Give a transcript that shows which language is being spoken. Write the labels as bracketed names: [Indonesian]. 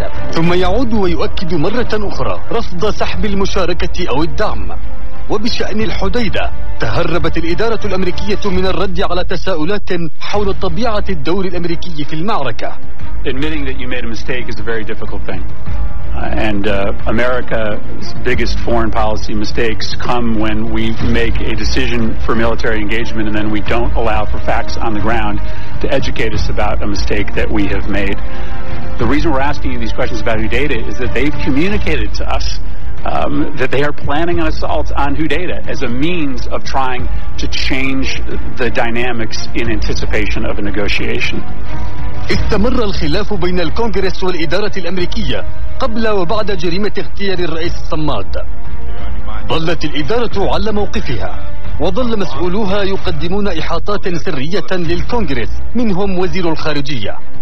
[Arabic] ثم يعود ويؤكد مرة أخرى رفض سحب المشاركة أو الدعم. وبشأن الحديدة، تهربت الإدارة الأمريكية من الرد على تساؤلات حول طبيعة الدور الأمريكي في المعركة. [English] Admitting that you made a mistake is a very difficult thing. And America's biggest foreign policy mistakes come when we make a decision for military engagement and then we don't allow for facts on the ground to educate us about a mistake that we have made. The reason we're asking you these questions about Hudaydah is that they've communicated to us that they are planning an assault on Hudaydah as a means of trying to change the dynamics in anticipation of a negotiation. [Arabic] استمر الخلاف بين الكونغرس والإدارة الأمريكية قبل وبعد جريمة اغتيال الرئيس الصماد. ظلت الإدارة على موقفها، وظل مسؤولوها يقدمون إحاطات سرية للكونغرس، منهم وزير الخارجية.